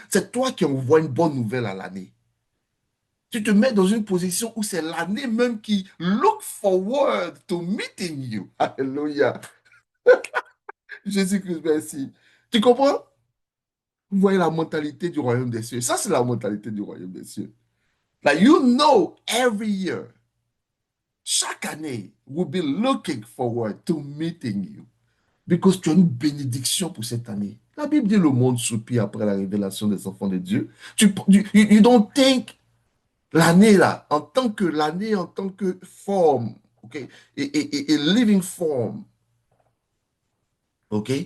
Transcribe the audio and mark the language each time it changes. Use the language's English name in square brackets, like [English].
[French] C'est toi qui envoies une bonne nouvelle à l'année. Tu te mets dans une position où c'est l'année même qui [English] look forward to meeting you. [French] Alléluia. Jésus-Christ, merci. Tu comprends? Vous voyez la mentalité du royaume des cieux. Ça, c'est la mentalité du royaume des cieux. [English] Like, you know, every year, [French] chaque année, [English] we'll be looking forward to meeting you. Because [French] tu as une bénédiction pour cette année. La Bible dit le monde soupire après la révélation des enfants de Dieu. [English] You don't think [French] l'année là, en tant que forme, OK? Et [English] living form. OK?